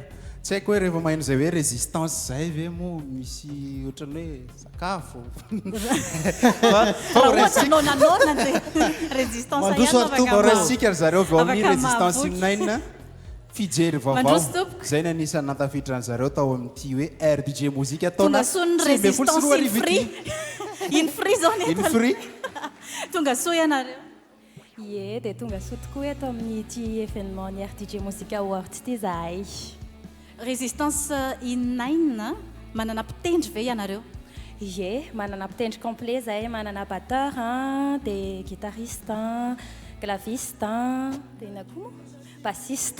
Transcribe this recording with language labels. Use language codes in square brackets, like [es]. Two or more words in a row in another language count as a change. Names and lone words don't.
[mg] Tsy haiko hoe rehefa maheno izay hoe résistance zay ve moa misy ohatrany hoe sakafo. Raha ohatra nonanona dia résistance ihany zareo vao amin'ny résistance inaine fijery vaovao. Zay ny anisan'ny natafiditra zareo tao amin'ity hoe RDJ mozika taona. Tonga soa ny résistance in free. In free zao ny in free. Tonga soa ianareo. Ie, dia tonga soa tokoa eto amin'ity événement ny RDJ Music Award ity zahay. Résistance inaine manana mpitendry ve ianareo? Ie, manana mpitendry complet zahay, manana batteur dia [fr] guitariste, claviste, [mg] dia ina koa bassiste.